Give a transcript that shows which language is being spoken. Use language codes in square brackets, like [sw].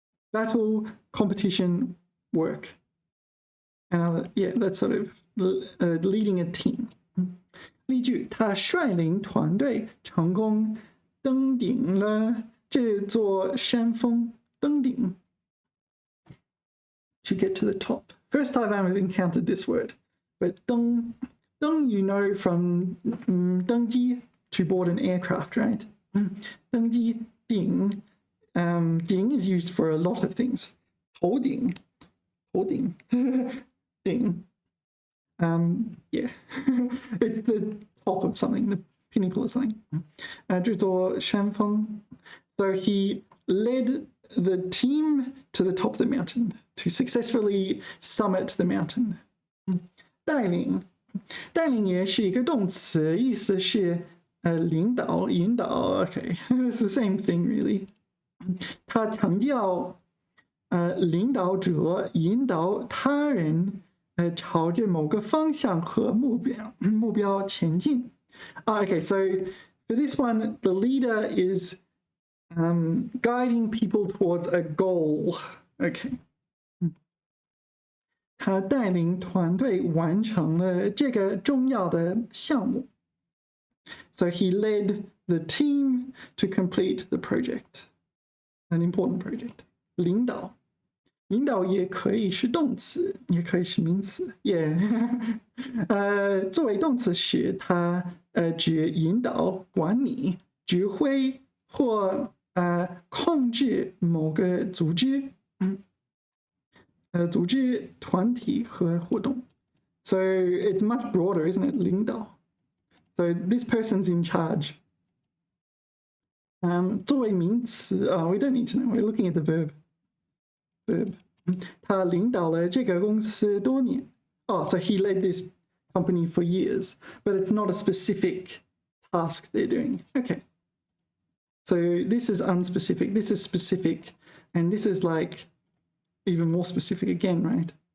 [en] Battle, competition, work. And that's sort of leading a team. [zh] 例句，他率领团队成功登顶了这座山峰。 [en] 登顶 to get to the top. First time I've encountered this word. But 登 you know from 登机 to board an aircraft, right? 登机顶 顶 is used for a lot of things. 头顶 thing. Yeah, it's the top of something, the pinnacle of something. [zh] 这座山峰. [en] So he led the team to the top of the mountain to successfully summit the mountain. [zh] 带领也是一个动词，意思是领导、引导。 [en] Okay, it's the same thing really. [zh] 他强调领导者引导他人朝着某个方向和目标前进。 [en] Okay, so for this one, the leader is guiding people towards a goal. Okay. [zh] 他带领团队完成了这个重要的项目。 [en] So he led the team to complete the project, an important project. [zh] 领导也可以是动词，也可以是名词。 [en] Yeah. [zh] 作为动词时，它指引导、管理、指挥或控制某个组织。组织团体和活动。 [en] So it's much broader, isn't it? [zh] 领导。 [en] So this person's in charge. [zh] 作为名词 [en] we don't need to know. We're looking at the verb. Verb. [zh] 他领导了这个公司多年。 [en] So he led this company for years, but it's not a specific task they're doing. Okay. So this is unspecific, this is specific, and this is like even more specific again, right?